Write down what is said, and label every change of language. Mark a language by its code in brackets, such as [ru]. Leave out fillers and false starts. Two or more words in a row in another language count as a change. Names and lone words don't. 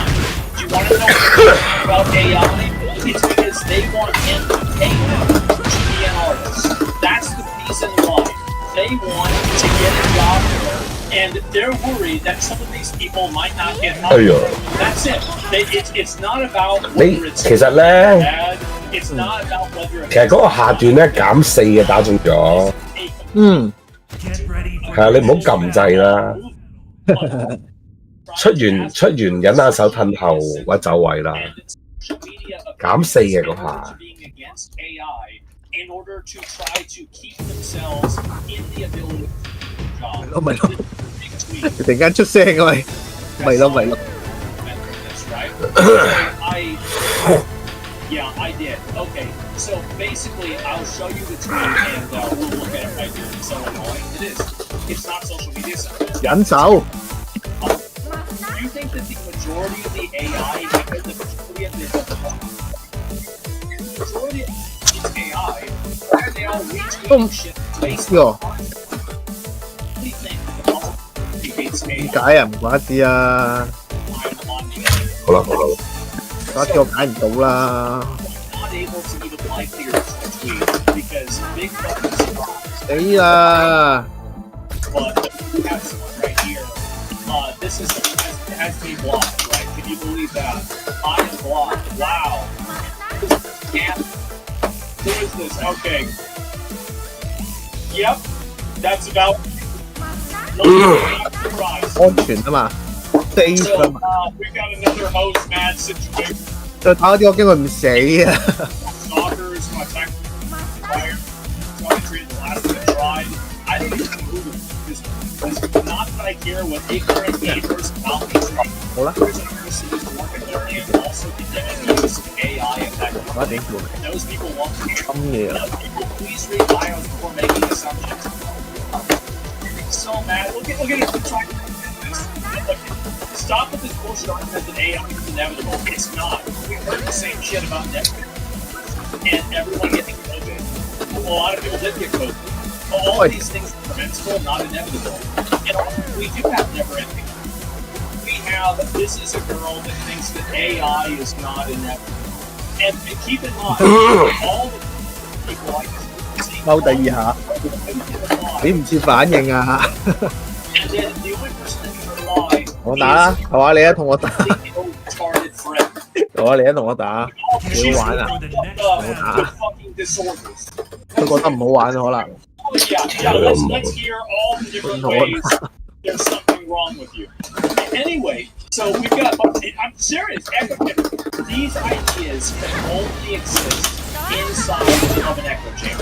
[en] Do you want to know about AI? It's because they want him to pay them to be an artist. That's the reason why. They want to get a job there, and they're worried that some of these people might not get hired. That's it. It's not about whether it's [yue] 其實咧， [en] bad. It's not about whether it's [yue] 其實嗰個下段咧減4嘅打中咗， [en] Get ready for [yue] 係啊，你唔好撳掣啦。出完忍下手褪後或者走位啦，減4嘅嗰下。 [en] in order to try to keep themselves in the ability job. [yue] 咪咯，突然間出聲啊喂，咪咯。 [en] That's right. Yeah, I did. Okay, so basically, I'll show you the tweet and we'll look at it right here. It's so annoying. It is. It's not social media. [yue] 忍手。 [en] Do you think that the majority of the AI, because the majority of it's AI, why are they all retweeting shit based on content? What do you think? He hates AI. [yue] 點解啊？唔怪得啊！好啦，怪得我解唔到啦。 [en] Not able to even like your tweet because big fucking surprise. [yue] 死啦！ [en] But we have someone right here. This is someone that has me blocked, right? Can you believe that? I am blocked. Wow. Yeah. Who is this? Okay. Yep. That's about. Surprise. [yue] 安全啊嘛 ，safe [en] So, [yue] 啊嘛。 [en] we've got another host mad situation. [yue] 再打啲我驚佢唔死啊！ [en] Stalkers, my tech fire, telemetry, the last one I tried. I don't even know who this is. Not that I care what ignorant gamers about me. [yue] 好啦， [en] There's an artist who is working there and also condemning the use of AI in that. [yue] 我一定做 [en] Those people want to. [yue] 咁嘢啦。 [en] People, please read bios before making assumptions. So mad. Look at it. Trying to do this. Stop with this bullshit argument that AI is inevitable. It's not. We've heard the same shit about Netflix and everyone getting COVID. A lot of people did get COVID. All of these things are preventable, not inevitable. And we do have never-ending. We have, this is a girl that thinks that AI is not inevitable. And keep in mind, all the people like this. [yue] 踎第二下，你唔知反應啊！ [en] And then the only person that can rely [yue] 我打啦，係嘛？你一同我打， [en] is the retarded friend. [yue] 係嘛？你一同我打，幾 [en] She's [yue] 好玩啊！ [en] for the next with battle. fucking disorders. [yue] 佢覺得唔好玩可能。 [en] Oh, yeah, let's hear all the different ways there's something wrong with you. Anyway, so we've got, I'm serious, these ideas can only exist inside of an echo chamber.